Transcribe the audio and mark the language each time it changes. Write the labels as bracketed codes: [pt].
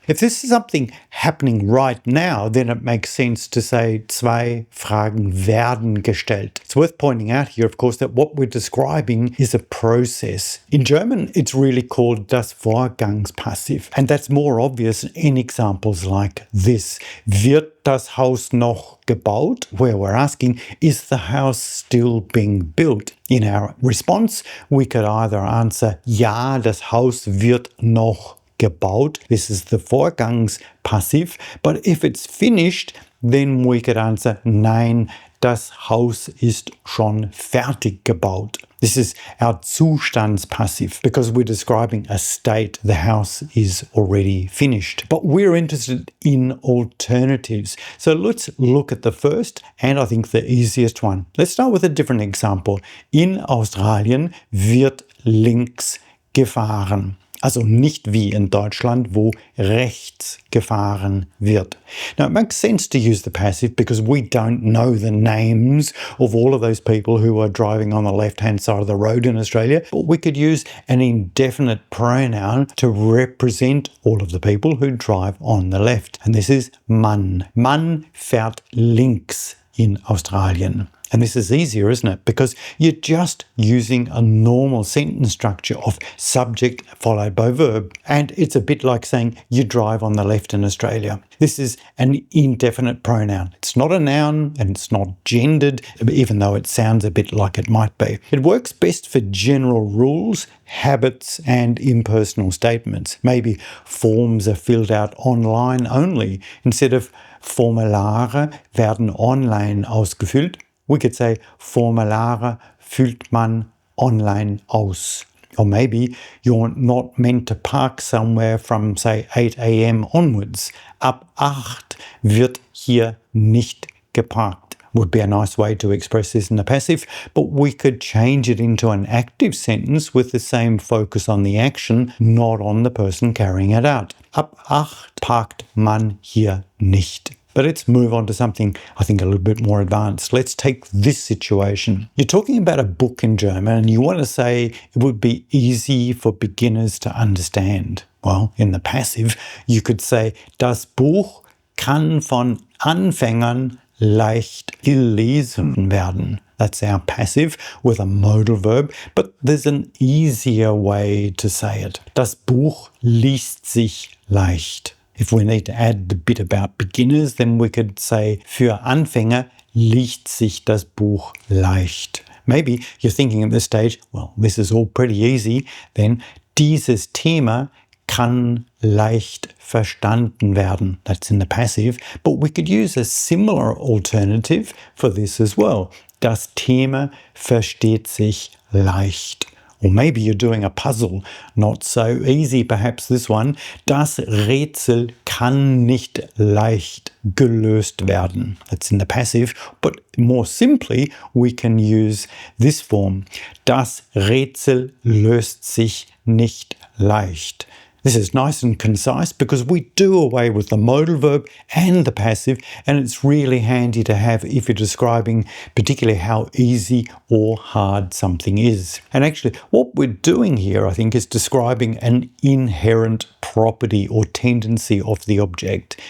[en] If this is something happening right now, then it makes sense to say [de] zwei Fragen werden gestellt. [en] It's worth pointing out here, of course, that what we're describing is a process. In German, it's really called das Vorgangspassiv, and that's more obvious in examples like this. [de] Wird das Haus noch gebaut? [en] Where we're asking, is the house still being built? In our response, we could either answer, [de] ja, das Haus wird noch gebaut. [en] This is the Vorgangspassiv. But if it's finished, then we could answer, [de] nein, das Haus ist schon fertig gebaut. [en] This is our Zustandspassiv because we're describing a state. The house is already finished. But we're interested in alternatives. So let's look at the first and I think the easiest one. Let's start with a different example. [de] In Australien wird links gefahren. Also nicht wie in Deutschland, wo rechts gefahren wird. [en] Now, it makes sense to use the passive because we don't know the names of all of those people who are driving on the left-hand side of the road in Australia, but we could use an indefinite pronoun to represent all of the people who drive on the left. And this is man. [de] Man fährt links in Australien. [en] And this is easier, isn't it? Because you're just using a normal sentence structure of subject followed by verb. And it's a bit like saying you drive on the left in Australia. This is an indefinite pronoun. It's not a noun and it's not gendered, even though it sounds a bit like it might be. It works best for general rules, habits, and impersonal statements. Maybe forms are filled out online only. Instead of [de] Formulare werden online ausgefüllt, [en] we could say [de] Formulare füllt man online aus. [en] Or maybe you're not meant to park somewhere from, say, 8 a.m. onwards. [de] Ab 8 wird hier nicht geparkt. [en] Would be a nice way to express this in the passive, but we could change it into an active sentence with the same focus on the action, not on the person carrying it out. [de] Ab 8 parkt man hier nicht. [en] But let's move on to something I think a little bit more advanced. Let's take this situation. You're talking about a book in German and you want to say it would be easy for beginners to understand. Well, in the passive, you could say, [de] das Buch kann von Anfängern leicht gelesen werden. [en] That's our passive with a modal verb, but there's an easier way to say it. [de] Das Buch liest sich leicht. [en] If we need to add the bit about beginners, then we could say, [de] für Anfänger liest sich das Buch leicht. [en] Maybe you're thinking at this stage, well, this is all pretty easy, then [de] dieses Thema kann leicht verstanden werden. [en] That's in the passive, but we could use a similar alternative for this as well. [de] Das Thema versteht sich leicht. [en] Or maybe you're doing a puzzle. Not so easy, perhaps this one. [de] Das Rätsel kann nicht leicht gelöst werden. [en] That's in the passive, but more simply, we can use this form. [de] Das Rätsel löst sich nicht leicht. [en] This is nice and concise because we do away with the modal verb and the passive, and it's really handy to have if you're describing particularly how easy or hard something is. And actually, what we're doing here, I think, is describing an inherent property or tendency of the object.